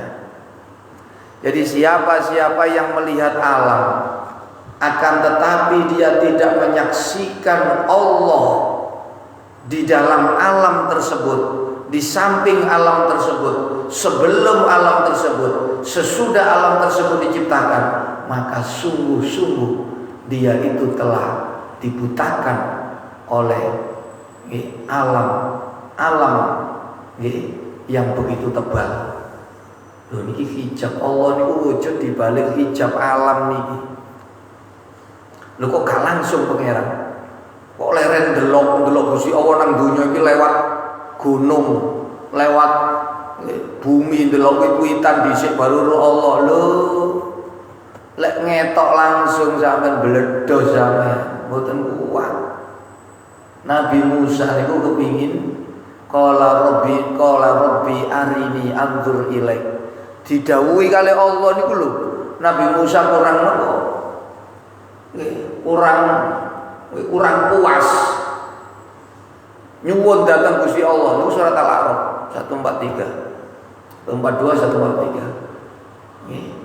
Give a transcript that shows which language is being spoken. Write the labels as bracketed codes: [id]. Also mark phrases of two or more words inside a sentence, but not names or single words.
[id] Jadi siapa-siapa yang melihat alam akan tetapi dia tidak menyaksikan Allah di dalam alam tersebut, di samping alam tersebut, sebelum alam tersebut, sesudah alam tersebut diciptakan, maka sungguh-sungguh dia itu telah dibutakan oleh alam yang begitu tebal. [jv] Loh niki hijab Allah niku wujud [id] di balik [jv] hijab alam niki. Lho kok gak langsung pangeran? Kok leren delok Gusti Allah nang donya iki lewat gunung, lewat bumi delok wit-witan dhisik baru roh Allah. Lho lek ngetok langsung sampean bledos sampean mboten kuat. Nabi Musa niku kepingin [ar] قال رب أرني أنظر إليك. [jv] Didhawuhi kali Allah niku lho. Nabi Musa kurang nopo? Kurang puas. Nyuwun datang Gusti Allah niku surat Al-A'raf 143. 142 143. Nggih.